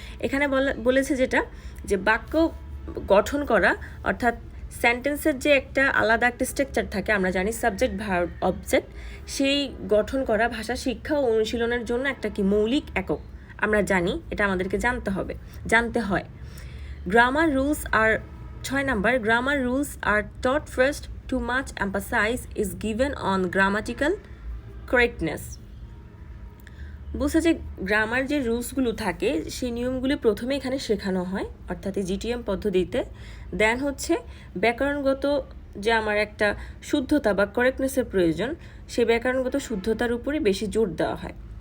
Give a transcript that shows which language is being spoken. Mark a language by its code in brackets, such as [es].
[bn] এখানে বলেছে যেটা যে বাক্য গঠন করা, অর্থাৎ সেন্টেন্সের যে একটা আলাদা একটা স্ট্রাকচার থাকে, আমরা জানি সাবজেক্ট ভার্ব অবজেক্ট, সেই গঠন করা ভাষা শিক্ষা ও অনুশীলনের জন্য একটা কি মৌলিক একক আমরা জানি, এটা আমাদেরকে জানতে হয়। [en] Grammar rules are 6 number. Grammar rules are taught first. Too much emphasis is given on grammatical correctness. [bn] বুঝছে যে গ্রামার যে রুলসগুলো থাকে সেই নিয়মগুলি প্রথমে এখানে শেখানো হয়, অর্থাৎ এই জিটিএম পদ্ধতিতে। দেন হচ্ছে ব্যাকরণগত যে আমার একটা শুদ্ধতা বা কারেক্টনেসের প্রয়োজন, সেই ব্যাকরণগত শুদ্ধতার উপরে বেশি জোর দেওয়া হয়।